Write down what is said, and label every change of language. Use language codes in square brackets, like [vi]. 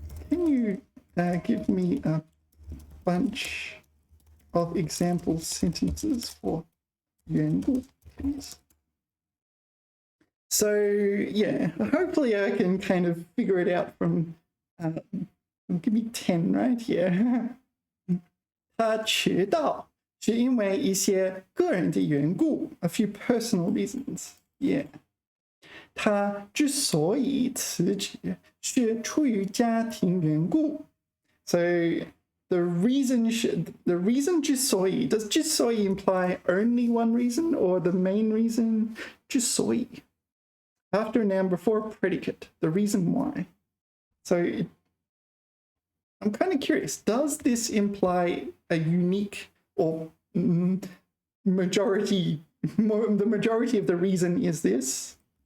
[en] Can you give me a bunch of example sentences for 缘故, please? So yeah, hopefully I can kind of figure it out from, give me 10 right here. [zh] 他迟到是因为一些个人的缘故, [en] a few personal reasons. Yeah. [zh] 他之所以辞职是出于家庭缘故. [en] So the reason之所以, does 之所以 imply only one reason or the main reason? [zh] 之所以. [en] After a noun, before a predicate, the reason why. So I'm kind of curious, does this imply a unique or majority, the majority of the reason is this?